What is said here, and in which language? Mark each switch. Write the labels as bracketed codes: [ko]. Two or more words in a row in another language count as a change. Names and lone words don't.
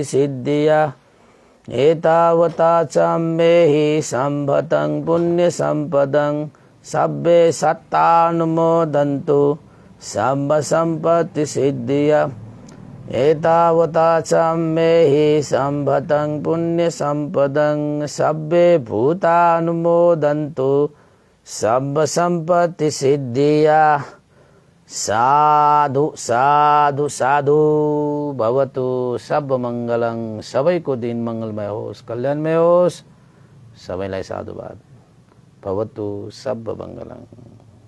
[pi] सिद्धिया एतावता च मेहि सम्भतं पुण्यसम्पदं सब्बे सत्तानुमोदन्तु सब्ब सम्पत्ति सिद्धिया एतावता च मेहि सम्भतं पुण्यसम्पदं सब्बे भूतानुमोदन्तु सब्ब सम्पत्ति सिद्धिया। साधु साधु साधु भवतु सब मङ्गलं। [ne] सबैको दिन मङ्गलमय होस्, कल्याणमय होस्। सबैलाई साधुवाद। [pi] भवतु सब मङ्गलं।